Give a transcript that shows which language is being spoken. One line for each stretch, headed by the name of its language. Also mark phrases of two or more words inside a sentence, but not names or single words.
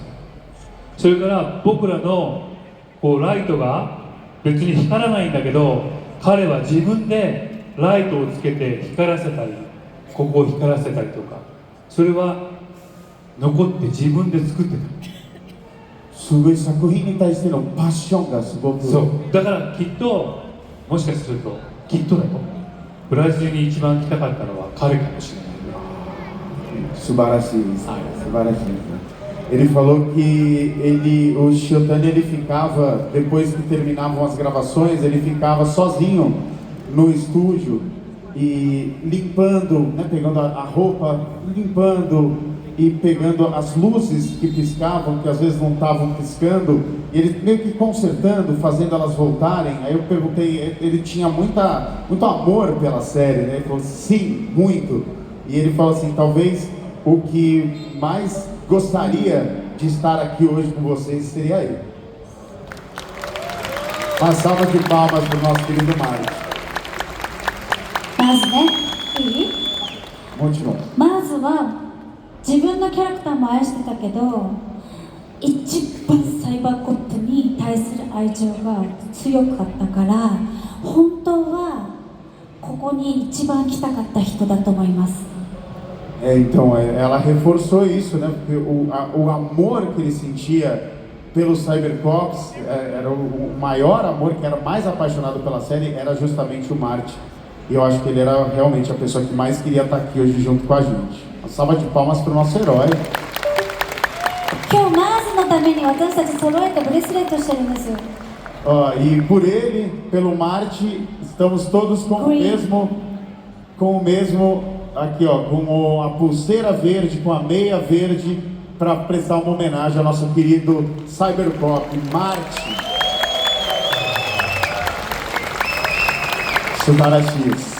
Japanese: それから僕らのライトが別に光らないんだけど、彼は自分でライトをつけて光らせたり、ここを光らせたりとか、それは残って自分で作ってた。すごい作品に対してのパッションがすごく。そうだからきっともしかするときっとだよブラジルに一番来たかったのは彼かもしれない。素晴らしい、素晴らしい.
Portuguese: Ele falou que o Shiotani ele ficava, depois que terminavam as gravações, ele ficava sozinho no estúdio e limpando, né, pegando a roupa, limpando e pegando as luzes que piscavam, que às vezes não estavam piscando, e ele meio que consertando, fazendo elas voltarem. Aí eu perguntei, ele tinha muito amor pela série, né? Ele falou, sim, muito. E ele falou assim, talvez o que mais gostaria de estar aqui hoje com vocês seria ele. Uma salva de palmas para o nosso querido Mário.
Japanese: まずね、いい？もちろん。まずは自分のキャラクターも愛してたけど、一番サイバーコップに対する愛情が強かったから、本当はここに一番来たかった人だと思います。
Portuguese: Então, ela reforçou isso, né? Porque o amor que ele sentia pelos Cybercops era o maior amor, que era mais apaixonado pela série, era justamente o Marty. E eu acho que ele era realmente a pessoa que mais queria estar aqui hoje junto com a gente. Uma salva de palmas para o nosso herói.
Japanese: 今日マーズのために私たち揃えてブレスレットしてるんですよ。
Portuguese: E por ele, pelo Marty, estamos todos com o mesmo aqui, ó, com a pulseira verde, com a meia verde, para prestar uma homenagem ao nosso querido Cybercop, Marty.
Japanese: Subarashi.